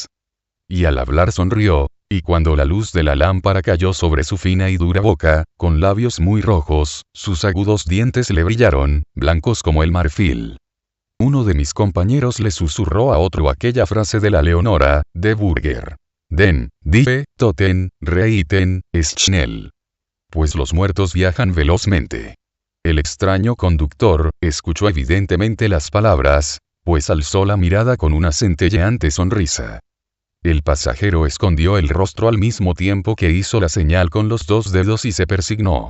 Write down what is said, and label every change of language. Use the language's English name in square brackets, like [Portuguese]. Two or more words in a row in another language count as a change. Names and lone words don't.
[Spanish] Y al hablar sonrió, y cuando la luz de la lámpara cayó sobre su fina y dura boca, con labios muy rojos, sus agudos dientes le brillaron, blancos como el marfil. Uno de mis compañeros le susurró a otro aquella frase de la Leonora, de Burger. [German] Den, die, Toten, reiten, schnell. [Spanish] Pues los muertos viajan velozmente. El extraño conductor, escuchó evidentemente las palabras, pues alzó la mirada con una centelleante sonrisa. El pasajero escondió el rostro al mismo tiempo que hizo la señal con los 2 dedos y se persignó.